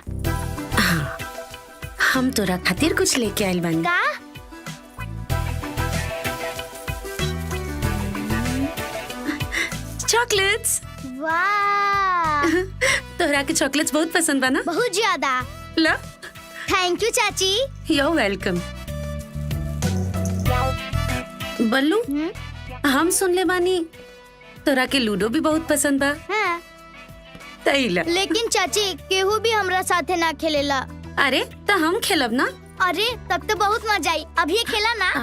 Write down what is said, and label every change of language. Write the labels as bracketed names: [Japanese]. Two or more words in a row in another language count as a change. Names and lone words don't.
[Bhojpuri] हाँ, हम तोरा खातिर कुछ लेके आइल बानी। का? चॉकलेट्स। वाह, तोहरा के चॉकलेट्स बहुत पसंद बा ना? बहुत ज्यादा। ला। [English] Thank you चाची। You're welcome. [Bhojpuri] बल्लू, हम सुन ले बानी तोरा के लूडो भी बहुत पसंद बा। हाँ। तैला। लेकिन चाची केहू भी हमरा साथे ना खेलेला। अरे तो हम खेलब ना। अरे तब तो बहुत मजा आई। अभी खेला ना।